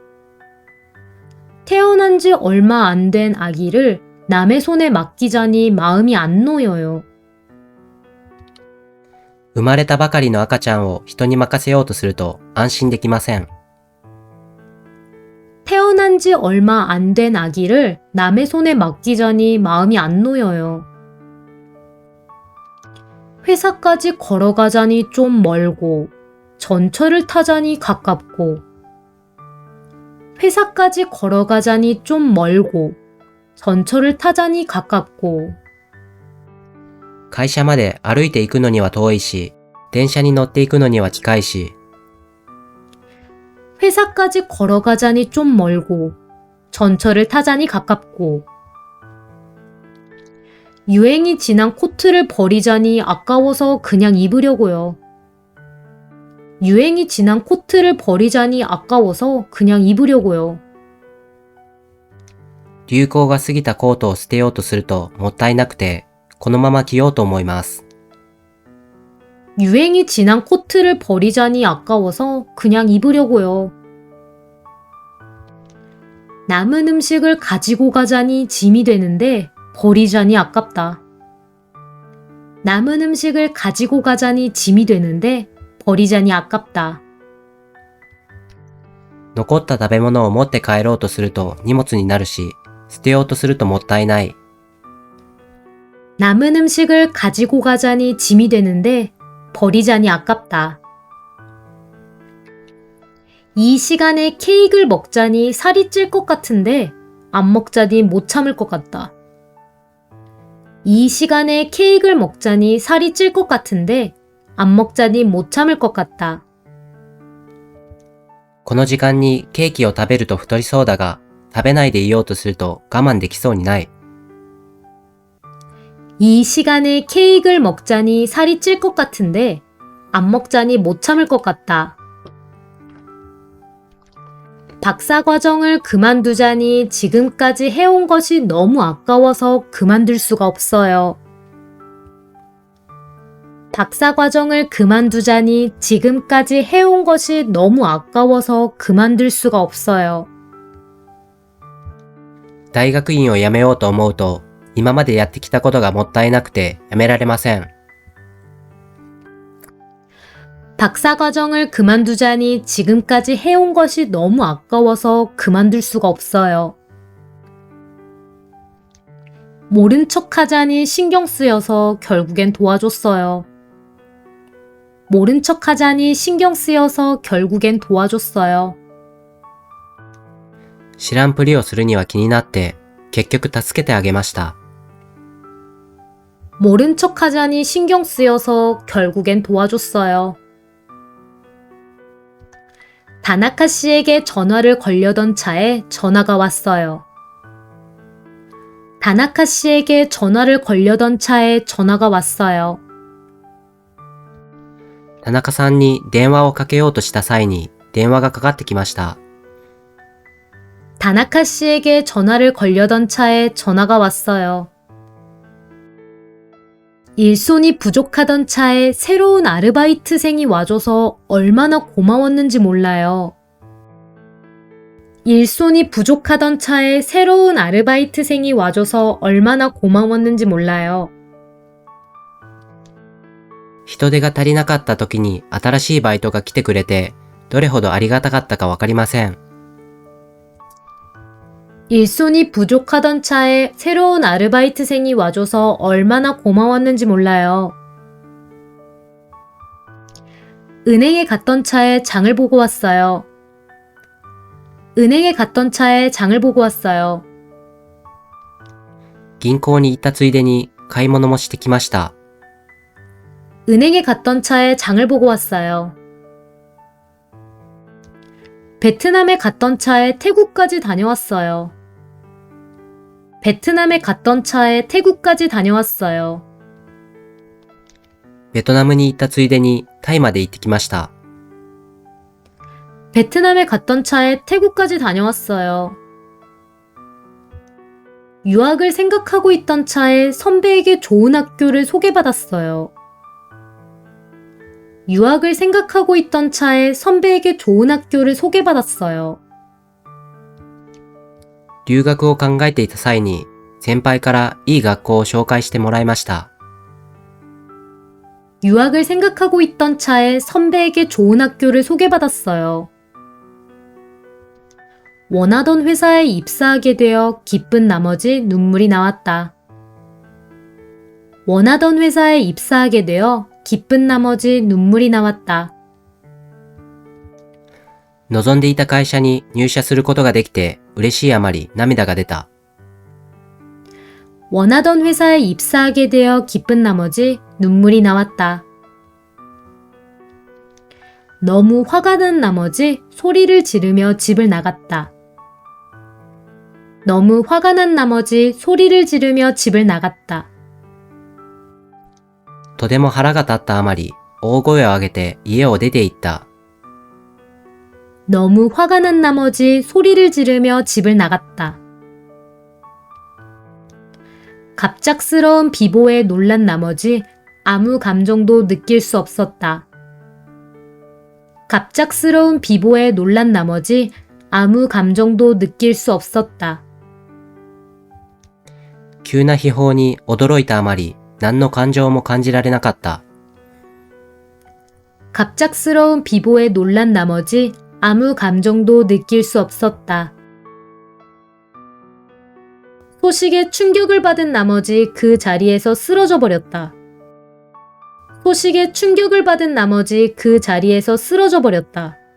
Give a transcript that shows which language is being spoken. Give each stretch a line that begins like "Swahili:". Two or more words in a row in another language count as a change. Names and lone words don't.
Korean: 태어난 지 얼마 안 된 아기를 남의 손에 맡기자니 마음이 안 놓여요.
Japanese: 生まれたばかりの赤ちゃんを人に任せようとすると安心できません。
Korean: 태어난 지 얼마 안 된 아기를 남의 손에 맡기자니 마음이 안 놓여요. 회사까지 걸어가자니 좀 멀고 전철을 타자니 가깝고 회사까지 걸어가자니 좀 멀고 전철을 타자니 가깝고
Japanese: 会社まで歩いて行くのには遠いし、電車に乗って行くのには近いし、
Korean: 회사까지 걸어가자니 좀 멀고, 전철을 타자니 가깝고, 유행이 지난 코트를 버리자니 아까워서 그냥 입으려고요. 유행이 지난 코트를 버리자니 아까워서 그냥 입으려고요.
Japanese: 流行が過ぎたコートを捨てようとするともったいなくて、このまま着ようと思います。
Korean: 유행이 지난 코트를 버리자니 아까워서 그냥 입으려고요. 남은 음식을 가지고 가자니 짐이 되는데 버리자니 아깝다. 남은 음식을 가지고 가자니 짐이 되는데 버리자니 아깝다.
Japanese: 残った食べ物を持って帰ろうとすると荷物になるし、捨てようとするともったいない。
Korean: 남은 음식을 가지고 가자니 짐이 되는데 버리자니 아깝다. 이 시간에 케이크를 먹자니 살이 찔 것 같은데 안 먹자니 못 참을 것 같다. 이 시간에 케이크를 먹자니 살이 찔 것 같은데 안 먹자니 못 참을 것 같다.
Japanese: この時間にケーキを食べると太りそうだが、食べないでいようとすると我慢できそうにない。
Korean: 이 시간에 케이크를 먹자니 살이 찔 것 같은데 안 먹자니 못 참을 것 같다. 박사과정을 그만두자니 지금까지 해온 것이 너무 아까워서 그만둘 수가 없어요. 박사과정을 그만두자니 지금까지 해온 것이 너무 아까워서 그만둘 수가 없어요.
Japanese: 大学院を辞めようと思うと、今までやってきたことがもったいなくてやめられません。
Korean: 박사과정을 그만두자니 지금까지 해온 것이 너무 아까워서 그만둘 수가 없어요. 모른 척 하자니 신경 쓰여서 결국엔 도와줬어요. 모른 척 하자니 신경 쓰여서 결국엔 도와줬어요.
Japanese: 知らんぷりをするには気になって、結局助けてあげました。
Korean: 모른 척 하자니 신경 쓰여서 결국엔 도와줬어요. 다나카 씨에게 전화를 걸려던 차에 전화가 왔어요. 다나카 씨에게 전화를 걸려던 차에 전화가 왔어요.
Japanese: 田中さんに電話をかけようとした際に電話がかかってきました。
Korean: 다나카 씨에게 전화를 걸려던 차에 전화가 왔어요. 일손이 부족하던 차에 새로운 아르바이트생이 와줘서 얼마나 고마웠는지 몰라요. 일손이 부족하던 차에 새로운 아르바이트생이 와줘서 얼마나 고마웠는지 몰라요.
Japanese: 人手が足りなかった時に新しいバイトが来てくれて、どれほどありがたかったかわかりません。
Korean: 일손이 부족하던 차에 새로운 아르바이트생이 와줘서 얼마나 고마웠는지 몰라요. 은행에 갔던 차에 장을 보고 왔어요. 은행에 갔던 차에 장을 보고 왔어요.
Japanese: 銀行に行ったついでに買い物もしてきました。
Korean: 은행에 갔던 차에 장을 보고 왔어요. 베트남에 갔던 차에 태국까지 다녀왔어요. 베트남에 갔던 차에 태국까지 다녀왔어요.
Japanese: ベトナムに行ったついでにタイまで行ってきました。
Korean: 베트남에 갔던 차에 태국까지 다녀왔어요. 유학을 생각하고 있던 차에 선배에게 좋은 학교를 소개받았어요. 유학을 생각하고 있던 차에 선배에게 좋은 학교를 소개받았어요.
Japanese: 留学を考えていた際に先輩からいい学校を紹介してもらいました。
Korean: 유학을 생각하고 있던 차에 선배에게 좋은 학교를 소개받았어요. 원하던 회사에 입사하게 되어 기쁜 나머지 눈물이 나왔다. 원하던 회사에 입사하게 되어 기쁜 나머지 눈물이 나왔다.
Japanese: 望んでいた会社に入社することができて嬉しいあまり涙が出た。
Korean: 원하던 회사에 입사하게 되어 기쁜 나머지 눈물이 나왔다. 너무 화가 난 나머지 소리를 지르며 집을 나갔다. 너무 화가 난 나머지 소리를 지르며 집을 나갔다.
Japanese: とても腹が立ったあまり、大声を上げて家を出て行った。
Korean: 너무 화가 난 나머지 소리를 지르며 집을 나갔다. 갑작스러운 비보에 놀란 나머지 아무 감정도 느낄 수 없었다. 갑작스러운 비보에 놀란 나머지 아무 감정도 느낄 수 없었다.
Japanese: 急な秘宝に驚いたあまり、何の感情も感じられなかった。
Korean: 갑작스러운 비보에 놀란 나머지 아무 감정도 느낄 수 없었다. 소식에 충격을 받은 나머지 그 자리에서 쓰러져 버렸다. 소식에 충격을 받은 나머지 그 자리에서 쓰러져 버렸다.